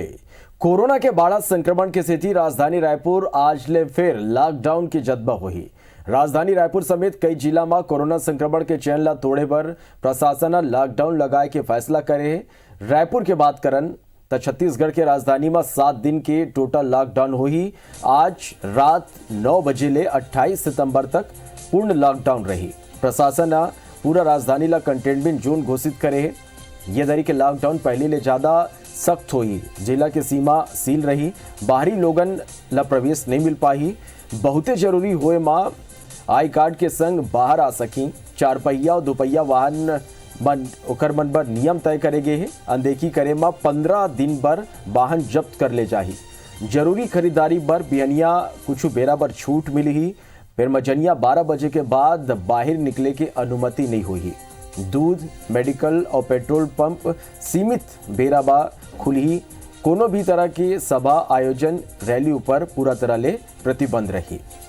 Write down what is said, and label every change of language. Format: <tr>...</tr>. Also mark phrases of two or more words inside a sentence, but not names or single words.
<hne>कोरोना के बाढ़ संक्रमण के सेती राजधानी रायपुर आज ले फिर लॉकडाउन की जद्बा हुई। राजधानी रायपुर समेत कई जिला में कोरोना संक्रमण के चैन ला तोड़े पर प्रशासन लॉकडाउन लगाए के फैसला करे है। रायपुर के बात करन तो छत्तीसगढ़ के राजधानी में 7 दिन के</hne> <en>total lockdown</en> <hne>हुई। आज रात 9 बजे ले 28 सितंबर तक पूर्ण लॉकडाउन रही। प्रशासन पूरा राजधानी ला</hne> <en>containment zone</en> <hne>घोषित करे है। ये दरी के लॉकडाउन पहले ले ज्यादा सख्त हुई। जिला की सीमा सील रही, बाहरी लोगन ला प्रवेश नहीं मिल पाही। बहुते जरूरी हुए माँ</hne> <en>I card</en> <hne>के संग बाहर आ सकी। 4 पहिया और 2 पहिया वाहन ओकर मन पर नियम तय करे गए हैं। अनदेखी करे माँ 15 दिन बर वाहन जब्त कर ले जाही। जरूरी खरीदारी बर बिहनिया कुछ बेरा बर छूट मिली ही। फिर मजनिया 12 बजे के बाद बाहर निकले की अनुमति नहीं हुई। दूध, मेडिकल और</hne> <en>petrol pump</en> <hne>सीमित बेरा बा खुली। कोनो भी तरह की सभा आयोजन रैली ऊपर पूरा तरह ले प्रतिबंध रही।</hne>